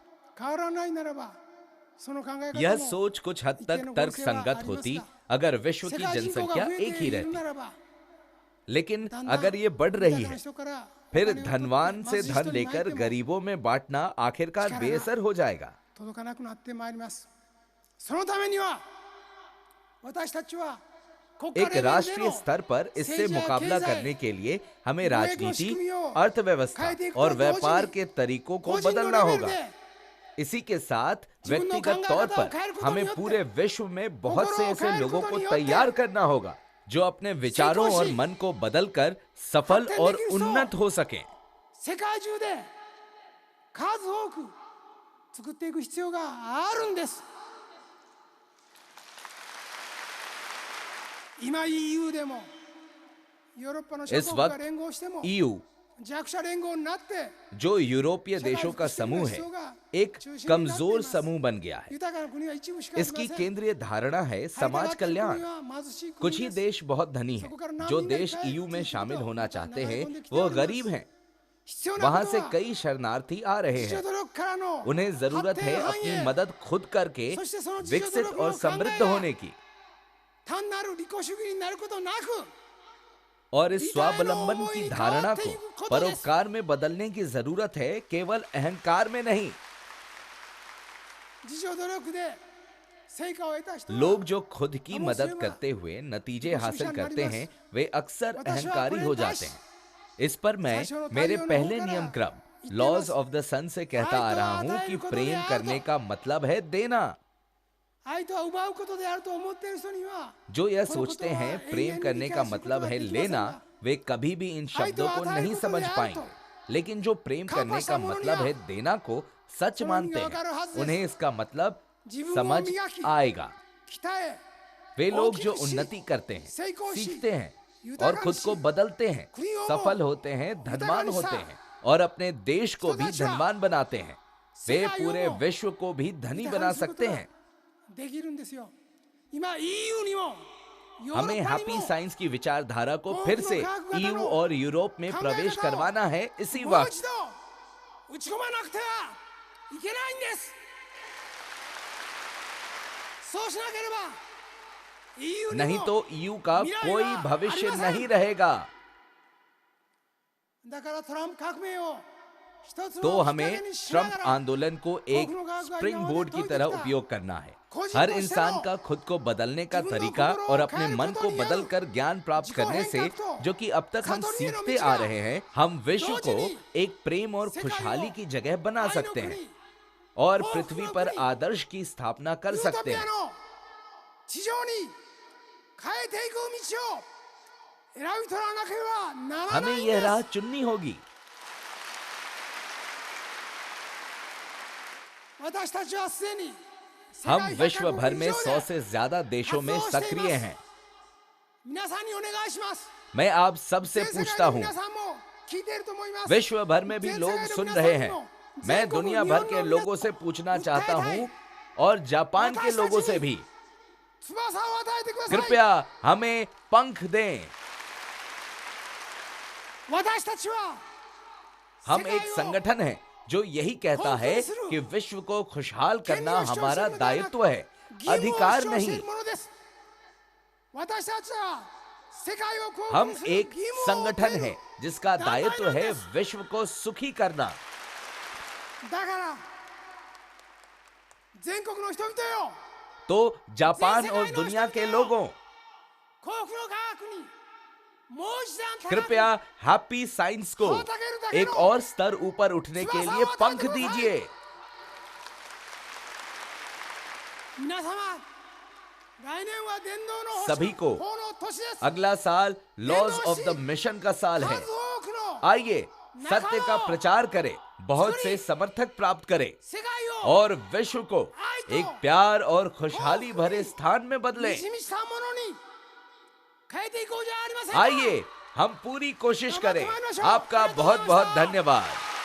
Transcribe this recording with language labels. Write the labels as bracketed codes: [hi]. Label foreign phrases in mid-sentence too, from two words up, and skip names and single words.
[hi] यह सोच कुछ हद तक तर्कसंगत होती अगर विश्व की जनसंख्या एक ही रहती। लेकिन अगर ये बढ़ रही है, फिर धनवान से धन लेकर गरीबों में बांटना आखिरकार बेअसर हो जाएगा। [ja] 届かなくなってまいります。そのためには私たちは [hi] एक राष्ट्रीय स्तर पर इससे मुकाबला करने के लिए हमें राजनीति, अर्थव्यवस्था और व्यापार के तरीकों को बदलना होगा। इसी के साथ व्यक्तिगत तौर पर हमें पूरे विश्व में बहुत से ऐसे लोगों को तैयार करना होगा जो अपने विचारों और मन को बदलकर सफल और उन्नत हो सकें। [ja] 世界中で数多く作っていく必要があるんです。今 EU でもヨーロッパの諸 [hi] इस [ja] 国が [hi] वक्त [ja] 連合しても EU 弱者連合になって [hi] जो यूरोपीय देशों का समूह है, एक कमजोर समूह बन गया है। [ja] 豊かな国は一部しかありません。 [hi] इसकी केंद्रीय धारणा है समाज कल्याण। कुछ ही देश बहुत धनी हैं। जो देश EU में शामिल होना चाहते हैं वो गरीब हैं। वहां से कई शरणार्थी आ रहे हैं। उन्हें जरूरत है अपनी मदद खुद करके विकसित और समृद्ध होने की। [ja] 単なる利己主義になることなく [hi] और इस स्वावलंबन की धारणा को परोपकार में बदलने की जरूरत है, केवल अहंकार में नहीं। [ja] 自助努力で成果を得た人は [hi] लोग जो खुद की मदद करते हुए नतीजे हासिल करते हैं वे अक्सर अहंकारी हो जाते हैं। इस पर मैं मेरे पहले नियम क्रम लॉज ऑफ द सन से कहता आ रहा हूं कि प्रेम करने का मतलब है देना। [ja] 愛とは奪うことであると思っている人には [hi] जो यह सोचते हैं प्रेम करने का मतलब है लेना, वे कभी भी इन शब्दों को नहीं समझ पाएंगे। लेकिन जो प्रेम करने का मतलब है देना को सच मानते हैं, उन्हें इसका मतलब समझ आएगा। [ja] 鍛え [hi] वे लोग जो उन्नति करते हैं, सीखते हैं और खुद को बदलते हैं, सफल होते हैं, धनवान होते हैं और अपने देश को भी धनवान बनाते हैं, वे पूरे विश्व को भी धनी बना सकते हैं। [ja] できるんですよ。今 EU にも [hi] हमें हैप्पी साइंस की विचारधारा को फिर से EU और यूरोप में प्रवेश करवाना है इसी [ja] もう [hi] वक्त। [ja] 一度打ち込まなくてはいけないんです。そうしなければ EU に [hi] नहीं [ja] も [hi] तो EU का कोई भविष्य नहीं रहेगा। [ja] だからトランプ革命を [hi] तो हमें ट्रंप आंदोलन को एक [en] spring board [hi] की तरह उपयोग करना है। हर इंसान का खुद को बदलने का तरीका और अपने मन को बदलकर ज्ञान प्राप्त करने से, जो कि अब तक हम सीखते आ रहे हैं, हम विश्व को एक प्रेम और खुशहाली की जगह बना सकते हैं और पृथ्वी पर आदर्श की स्थापना कर सकते हैं। [ja] 地上に変えていく道を選び取らなければならないん [hi] हमें [ja] です。 [hi] यह राह चुननी होगी। [ja] 私たちはすでに [hi] हम विश्व भर में 100 से ज्यादा देशों में सक्रिय हैं। [ja] 皆さんにお願いします。 [hi] मैं आप सबसे [ja] 全世界 [hi] पूछता [ja] の [hi] हूँ, [ja] 皆さんも聞いていると思います。 [hi] विश्व भर में भी लोग सुन रहे हैं। मैं दुनिया भर के लोगों से पूछना चाहता हूँ और जापान के लोगों से भी, [ja] 翼を与えてください。 [hi] कृपया हमें पंख दें। [ja] 私たちは [hi] हम एक संगठन है जो यही कहता है कि विश्व को खुशहाल करना हमारा दायित्व है, अधिकार नहीं। [ja] 私たちは世界を幸 [hi] हम [ja] 福する [hi] एक [ja] 義務を負ってい [hi] संगठन [ja] る [hi] है जिसका दायित्व है विश्व को सुखी करना। [ja] だから全国の人々よ、 [hi] तो जापान और दुनिया के लोगों, [ja] 幸福の科学にもう一段高く [hi] कृपया हैप्पी साइंस को एक और स्तर ऊपर उठने के लिए पंख दीजिए। [ja] 皆様、来年は伝道の [hi] सभी को [ja] 法の年です。 [hi] अगला साल लॉज ऑफ द मिशन का साल है। [ja] 数多くの [hi] आइए सत्य का प्रचार करें, बहुत से समर्थक प्राप्त करें [ja] 世界を [hi] और विश्व को एक प्यार और खुशहाली भरे स्थान में बदलें। [ja] 満ち満ちたものに変えていこうじゃありませんか。 [hi] आइए हम पूरी कोशिश करें। आपका बहुत बहुत धन्यवाद।